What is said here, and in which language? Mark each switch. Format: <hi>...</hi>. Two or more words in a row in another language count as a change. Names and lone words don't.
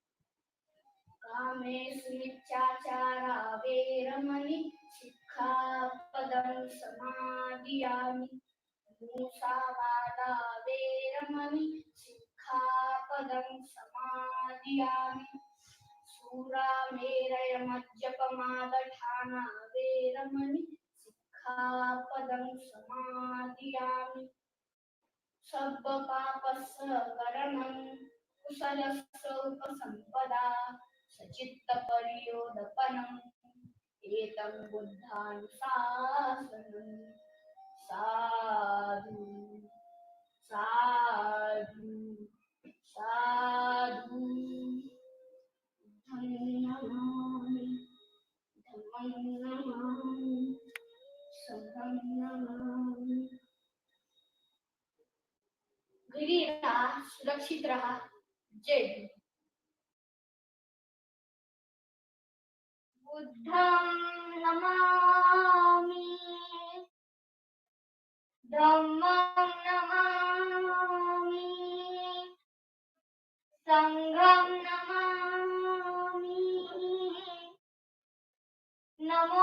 <pi>कामेषु मिथ्याचारा वेरमणि सिक्खापदं समादियामि मूसावादा वेरमणि सिक्खापदं समादियामि शूरामेरयमज्जपमादठाना वेरमणि सिक्खापदं समादियामि सर्वपापस्सकरणं कुशलस्य उपसम्पदा सचित्तपरियोदपनम् एतं बुद्धानुशासनम् साधु साधु साधु नमामि धम्मं नमामि संघं नमामि</pi> <mr>घरी रहा सुरक्षित रहा</mr> <hi>जय हिंद</hi> <pi>बुद्धं नमामि धम्मं नमामि संघं नमामि नमो</pi>